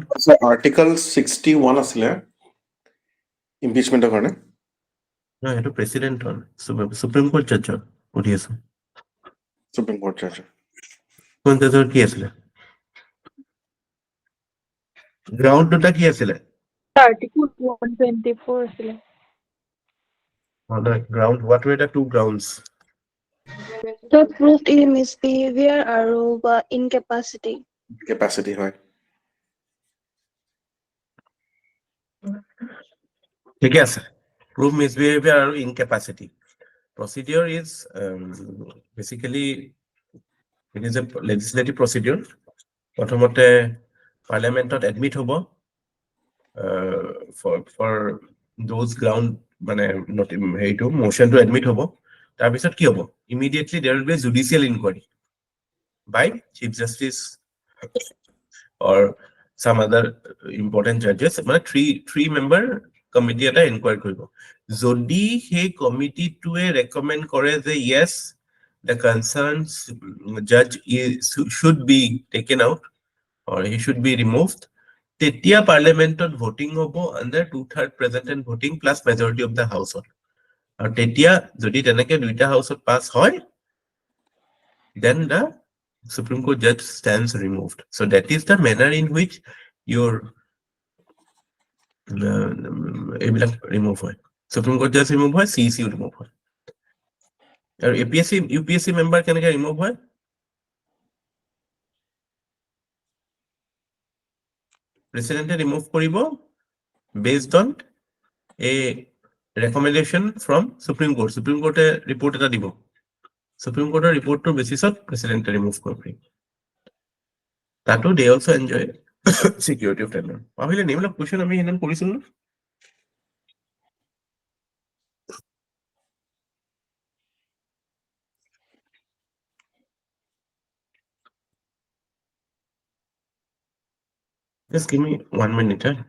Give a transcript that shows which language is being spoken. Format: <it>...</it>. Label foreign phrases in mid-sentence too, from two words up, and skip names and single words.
<as>So Article 61 আছিলে impeachment কাৰণে। নহয়, সেইটো প্ৰেচিডেণ্টৰ, সুপ্ৰিম কোৰ্ট জাজৰ সুধি আছো।</as> <en>Supreme Court judge।</en> <as>কোন জাজৰ কি আছিলে? গ্ৰাউণ্ড দুটা কি আছিলে? Article 124 আছিলে।</as> <en>Ground, what were the two grounds? The proved misbehavior আৰু incapacity.</en> <as>Capacity হয়। ঠিকে আছে।</as> <en>Prove misbehavior আৰু incapacity. Procedure is basically it is a legislative procedure.</en> <as>প্ৰথমতে পাৰ্লিয়ামেণ্টত এডমিট হ'ব</as> <en>for those ground</en> <as>মানে হেৰিটো মোশনটো এডমিট হ'ব। তাৰপিছত কি হ'ব?</as> <en>Immediately there will be a judicial inquiry by Chief Justice or some other important judges,</en> <as>মানে three member committee এটা inquiry কৰিব। যদি সেই কমিটিটোৱে recommend কৰে যে</as> <en>yes, the concerned judge should be taken out or he should be removed,</en> <as>তেতিয়া পাৰ্লিয়ামেণ্টত ভোটিং হ'ব</as> <en>under 2/3 present and voting plus majority of the house.</en> <as>আৰু তেতিয়া যদি তেনেকে দুইটা হাউসত পাস হয়,</as> <en>then the Supreme Court judge stands removed. So that is the manner in which your</en> <as>এইবিলাক remove হয়। Supreme Court judge remove হয়, CEC remove হয়। আৰু APSC UPSC member কেনেকে remove হয়?</as> <en>President remove কৰিব based on a recommendation from Supreme Court.</en> <as>Supreme Court report এটা দিব। Supreme Court reportটোৰ বেচিছত president remove কৰিব।</as> <en>তাতো they also enjoy security of tenure.</en> <as>পাহৰিলে নি? এইবিলাক question আমি সেইদিনা কৰিছিলো ন?</as> <en>Just give me 1 minute.</en>